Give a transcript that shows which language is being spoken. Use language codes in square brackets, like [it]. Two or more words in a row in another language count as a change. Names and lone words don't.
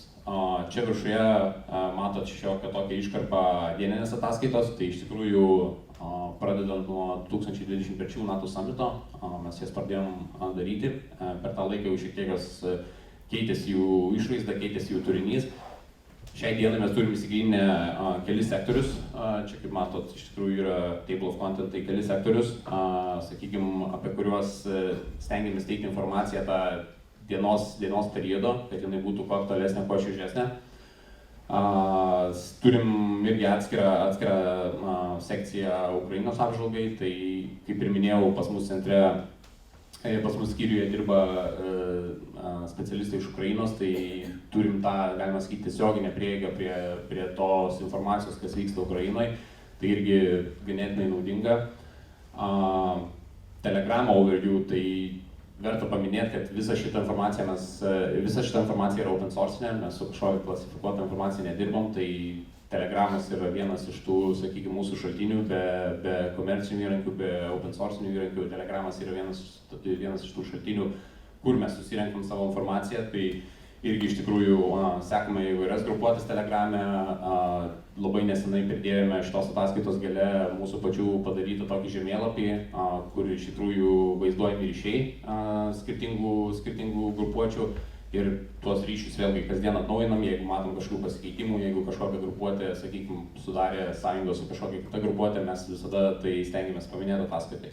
[lt] Čia viršuje matot šiokią tokią iškarpą dieninės ataskaitos, tai iš tikrųjų pradedant nuo 2023 metų summito, mes jas pradėjom daryti. Per tą laiką jau šiek tiek keitėsi jų išvaizda, keitėsi jų turinys. Šiai dienai mes turim įsigilinę kelis sektorius. Čia kaip matot, iš tikrųjų yra [en] table of content, [lt] tai kelis sektorius, sakykime, apie kuriuos stengiamės teikti informaciją tą dienos periodo, kad jinai būtų kuo aktualesnė, kuo šviežesnė. Turim irgi atskirą sekciją Ukrainos apžvalgai, tai kaip ir minėjau, pas mus centre, pas mus skyriuje dirba specialistai iš Ukrainos, tai turim tą, galima sakyti, tiesioginę prieigą prie tos informacijos, kas vyksta Ukrainoje, tai irgi ganėtinai naudinga. Telegram overview, tai verta paminėti, kad visa šita informacija yra [en] open source, [lt] mes su kažkokia klasifikuota informacija nedirbom, tai Telegramas yra vienas iš tų, sakykime, mūsų šaltinių, be komercinių įrankių, be [en] open source [lt] įrankių. Telegramas yra vienas iš tų šaltinių, kur mes susirenkam savo informaciją, tai irgi iš tikrųjų sekame įvairias grupuotės Telegrame. Labai nesenai pridėjome šitos ataskaitos gale mūsų pačių padarytą tokį žemėlapį, kur iš tikrųjų vaizduojami ryšiai skirtingų grupuočių ir tuos ryšius vėlgi kasdien atnaujinam, jeigu matom kažkokių pasikeitimų, jeigu kažkokia grupuotė, sakykime, sudarė sąjungą su kažkokia kita grupuotė, mes visada tai stengiamės paminėti ataskaitai.